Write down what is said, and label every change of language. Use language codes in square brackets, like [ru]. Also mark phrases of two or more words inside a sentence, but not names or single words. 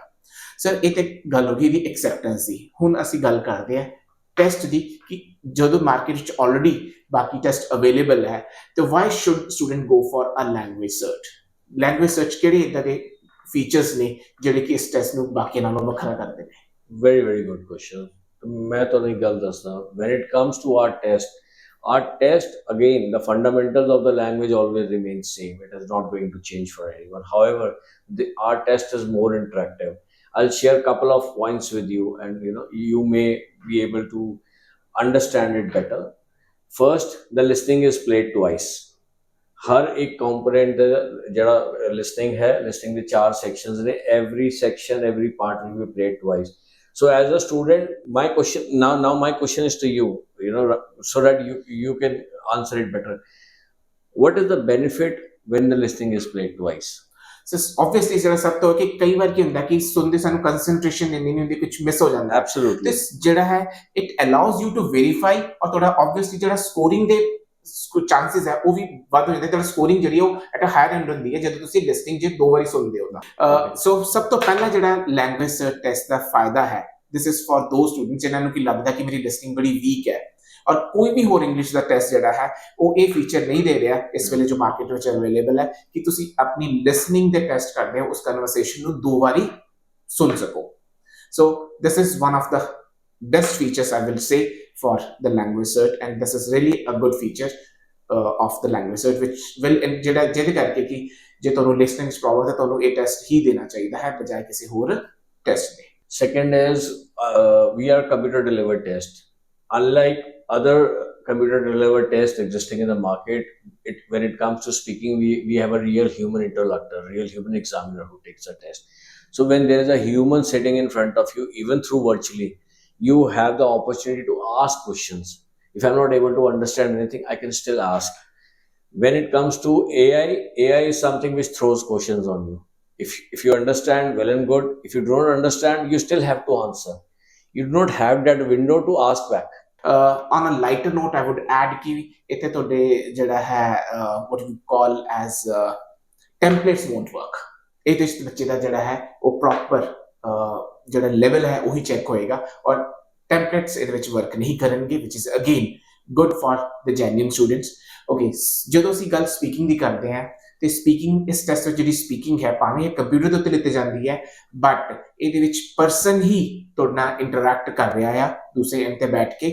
[pa] ਸਰ ਇਹ ਤੇ ਗੱਲ ਹੋ ਗਈ ਦੀ ਐਕਸੈਪਟੈਂਸ ਦੀ। ਹੁਣ ਅਸੀਂ ਗੱਲ ਕਰਦੇ ਹਾਂ ਟੈਸਟ ਦੀ ਕਿ ਜਦੋਂ ਮਾਰਕੀਟ ਵਿੱਚ ਆਲਰੇਡੀ ਬਾਕੀ ਟੈਸਟ ਅਵੇਲੇਬਲ ਹੈ, ਤੇ [en] why should student go for a language cert? [pa] ਲੈਂਗੁਏਜ ਸਰਚ ਕਿਹੜੇ ਇਦਾਂ ਦੇ ਫੀਚਰਸ ਨੇ ਜਿਹੜੇ ਕਿ ਇਸ ਟੈਸਟ ਨੂੰ ਬਾਕੀ ਨਾਲੋਂ ਵੱਖਰਾ ਕਰਦੇ ਨੇ? [en] very good question. [pa] ਮੈਂ ਤੁਹਾਨੂੰ ਇੱਕ ਗੱਲ ਦੱਸਦਾ, [en] when it comes to our test again the fundamentals of the language always remain same. It is not going to change for anyone. However, our test is more interactive. I'll share a couple of points with you, and you may be able to understand it better. First, the listening is played twice. [pa] ਹਰ ਇੱਕ component जड़ा listening है, [en] listening the 4 sections ने, every section, every part will be played twice. So as a student, my question is to you, so that you can answer it better. What is the benefit when the listening is played twice? So obviously [pa] ਜਿਹੜਾ ਸਭ ਤੋਂ ਕਿ ਕਈ ਵਾਰ ਕੀ ਹੁੰਦਾ ਕਿ ਸੁਣਦੇ ਸਾਨੂੰ ਕੰਸੈਂਟਰੇਸ਼ਨ ਨਹੀਂ ਹੁੰਦੀ, ਕੁਝ ਮਿਸ ਹੋ ਜਾਂਦਾ। [en] Absolutely. this [pa] ਜਿਹੜਾ ਹੈ [en] it allows you to verify, [pa] ਔਰ ਤੁਹਾਡਾ obviously ਜਿਹੜਾ ਸਕੋਰਿੰਗ ਦੇ ਚਾਂਸਸ ਹੈ ਉਹ ਵੀ ਵੱਧ ਹੋ ਜਾਂਦੇ, ਤੁਹਾਡੀ ਸਕੋਰਿੰਗ ਜਿਹੜੀ ਉਹ [en] at a higher end [pa] ਹੁੰਦੀ ਹੈ ਜਦੋਂ ਤੁਸੀਂ ਲਿਸਨਿੰਗ 'ਚ 2 ਵਾਰੀ ਸੁਣਦੇ ਹੋ ਤਾਂ। ਸੋ ਸਭ ਤੋਂ ਪਹਿਲਾਂ ਜਿਹੜਾ ਲੈਂਗੁਏਜ ਸਰਚ ਟੈਸਟ ਦਾ ਫਾਇਦਾ ਹੈ, [en] this is for those students [pa] ਜਿਨ੍ਹਾਂ ਨੂੰ ਕੀ ਲੱਗਦਾ ਕਿ ਮੇਰੀ ਲਿਸਨਿੰਗ ਬੜੀ ਵੀਕ ਹੈ, ਔਰ ਕੋਈ ਵੀ ਹੋਰ ਇੰਗਲਿਸ਼ ਦਾ ਟੈਸਟ ਜਿਹੜਾ ਹੈ ਉਹ ਇਹ ਫੀਚਰ ਨਹੀਂ ਦੇ ਰਿਹਾ ਇਸ ਵੇਲੇ ਜੋ ਮਾਰਕੀਟ ਵਿੱਚ ਅਵੇਲੇਬਲ ਹੈ ਕਿ ਤੁਸੀਂ ਆਪਣੀ ਲਿਸਨਿੰਗ ਦੇ ਟੈਸਟ ਕਰਦੇ ਹੋ ਉਸ ਕਨਵਰਸੇਸ਼ਨ ਨੂੰ 2 ਵਾਰੀ ਸੁਣ ਸਕੋ। [en] So this is one of the best features I will say for the language cert, and this is really a good feature of the language cert which will [pa] ਜਿਹੜਾ ਜਿਹਦੇ ਕਰਕੇ ਕਿ ਜੇ ਤੁਹਾਨੂੰ ਲਿਸਨਿੰਗ 'ਚ ਪ੍ਰੋਬਲਮ ਹੈ ਤੁਹਾਨੂੰ ਇਹ ਟੈਸਟ ਹੀ ਦੇਣਾ ਚਾਹੀਦਾ ਹੈ ਬਜਾਏ ਕਿਸੇ ਹੋਰ ਟੈਸਟ ਦੇ। [en] Second is we are computer delivered test. Unlike other computer delivered tests existing in the market, when it comes to speaking, we have a real human interlocutor, real human examiner who takes the test. So when there is a human sitting in front of you, even through virtually, you have the opportunity to ask questions. If I'm not able to understand anything, I can still ask. When it comes to AI is something which throws questions on you. If you understand, well and good. If you don't understand, you still have to answer. You do not have that window to ask back. On a lighter note, I would add कि इतने तो डे जड़ा है what we call as templates won't work. [pa] ਇਹਦੇ ਵਿੱਚ ਬੱਚੇ ਦਾ ਜਿਹੜਾ ਹੈ ਉਹ ਪ੍ਰੋਪਰ ਜਿਹੜਾ ਲੈਵਲ ਹੈ ਉਹੀ ਚੈੱਕ ਹੋਏਗਾ ਔਰ ਟੈਂਪਲੇਟਸ ਇਹਦੇ ਵਿੱਚ ਵਰਕ ਨਹੀਂ ਕਰਨਗੇ [en] which is again good for the genuine students. [pa] ਓਕੇ, ਜਦੋਂ ਅਸੀਂ ਗੱਲ ਸਪੀਕਿੰਗ ਦੀ ਕਰਦੇ ਹਾਂ ਤੇ ਸਪੀਕਿੰਗ ਇਸ ਟੈਸਟ ਵਿੱਚ ਜਿਹੜੀ ਸਪੀਕਿੰਗ ਹੈ ਭਾਵੇਂ ਇਹ ਕੰਪਿਊਟਰ ਦੇ ਉੱਤੇ ਲਿੱਤੀ ਜਾਂਦੀ ਹੈ ਬਟ ਇਹਦੇ ਵਿੱਚ ਪਰਸਨ ਹੀ ਤੁਹਾਡੇ ਨਾਲ ਇੰਟਰੈਕਟ ਕਰ ਰਿਹਾ ਆ ਦੂਸਰੇ ਐਂਡ ਤੇ ਬੈਠ ਕੇ।